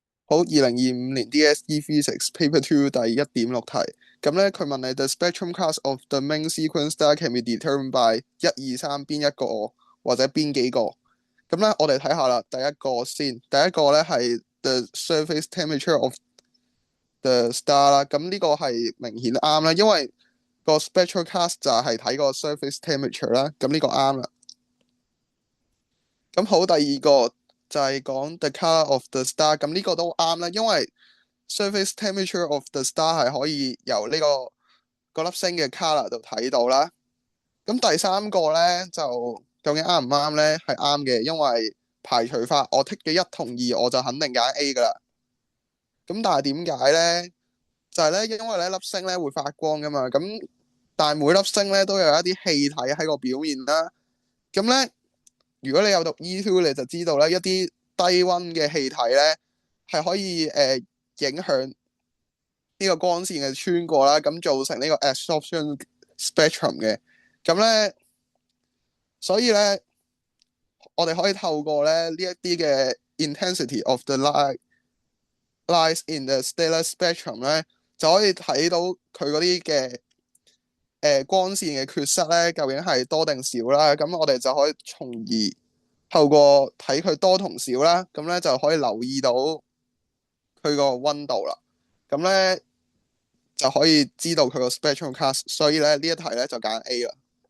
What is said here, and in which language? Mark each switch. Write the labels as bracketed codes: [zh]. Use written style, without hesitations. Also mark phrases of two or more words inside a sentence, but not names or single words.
[yue] 好，2025年 DSE Physics Paper Two 第1.6題。咁咧，佢問你 [en] The spectrum class of the main sequence star can be determined by [yue] 1、2、3 邊一個或者邊幾個？咁咧，我哋睇下啦。第一個先，第一個咧係 [en] the surface temperature of the star [yue] 啦。咁呢個係明顯啱啦，因為個 [en] spectral class [yue] 就係睇個 [en] surface temperature [yue] 啦。咁呢個啱啦。咁好，第二個就係講 [en] the color of the star。 [yue] 咁呢個都啱啦，因為 [en] surface temperature of the star [yue] 係可以由呢個粒星嘅 color 度睇到啦。咁第三個咧就究竟啱唔啱咧？係啱嘅，因為排除法我剔嘅1同2，我就肯定揀 A 噶啦。咁但係點解咧？就係咧，因為咧粒星咧會發光噶嘛。咁但係每粒星咧都有一啲氣體喺個表面啦。咁咧，如果你有讀 E2，你就知道咧，一啲低溫嘅氣體咧係可以影響呢個光線嘅穿過啦，咁造成呢個 [en] absorption spectrum [yue] 嘅。咁咧，所以咧，我哋可以透過咧呢一啲嘅 [en] intensity of the light lies in the stellar spectrum [yue] 咧，就可以睇到佢嗰啲嘅光線嘅缺失咧，究竟係多定少啦。咁我哋就可以從而透過睇佢多同少啦，咁咧就可以留意到佢個溫度啦。咁咧就可以知道佢個 [en] spectrum class。 [yue] 所以咧呢一題咧就揀 A 啦。